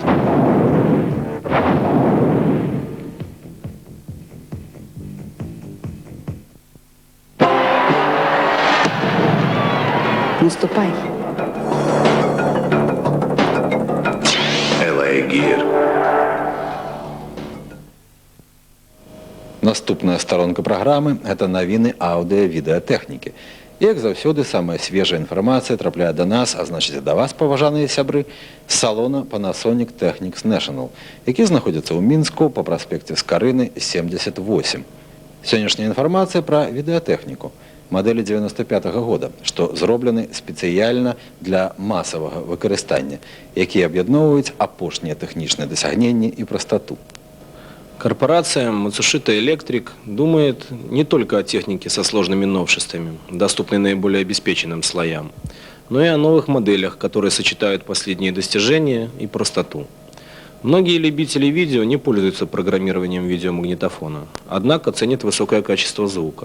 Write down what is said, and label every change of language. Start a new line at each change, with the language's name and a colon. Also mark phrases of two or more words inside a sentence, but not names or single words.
Belarusian: Наступай. LA Gear. Наступная сторонка праграмы – это навіны аўдыа-відэатэхнікі. Як заўсёды, самая свежая інфармацыя трапляе да нас, а значыць, да вас, паважаныя сябры, з салона Panasonic Technics National, які знаходзіцца ў Мінску па праспекце Скарыны 78. Сённяшняя інфармацыя пра відэатэхніку. Мадэлі 95-го года, што зроблены спецыяльна для масавага выкарыстання, якія аб'ядноўваюць апошнія тэхнічныя дасягненні і прастату.
Russian: Корпорация Matsushita Electric думает не только о технике со сложными новшествами, доступной наиболее обеспеченным слоям, но и о новых моделях, которые сочетают последние достижения и простоту. Многие любители видео не пользуются программированием видеомагнитофона, однако ценят высокое качество звука.